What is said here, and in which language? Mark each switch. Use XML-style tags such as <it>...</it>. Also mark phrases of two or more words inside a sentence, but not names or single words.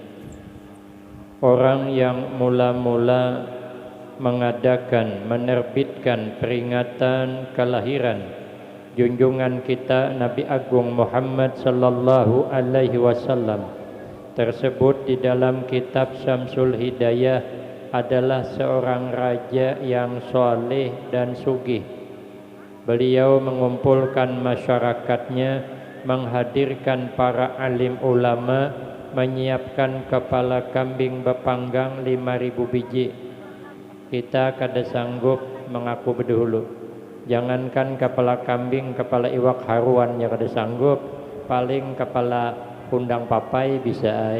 <id>Orang yang mula-mula mengadakan, menerbitkan peringatan kelahiran junjungan kita Nabi Agung Muhammad</id> <ar>sallallahu alaihi wasallam</ar> <id>tersebut di dalam kitab Syamsul Hidayah adalah seorang raja yang soleh dan sugih. Beliau mengumpulkan masyarakatnya, menghadirkan para alim ulama, menyiapkan kepala kambing bepanggang 5.000 biji.</id> <bjn>Kita kada sanggup mengaku berdahulu. Jangankan kepala kambing, kepala iwak haruan ya kada sanggup, paling kepala undang papai bisa ay.</bjn>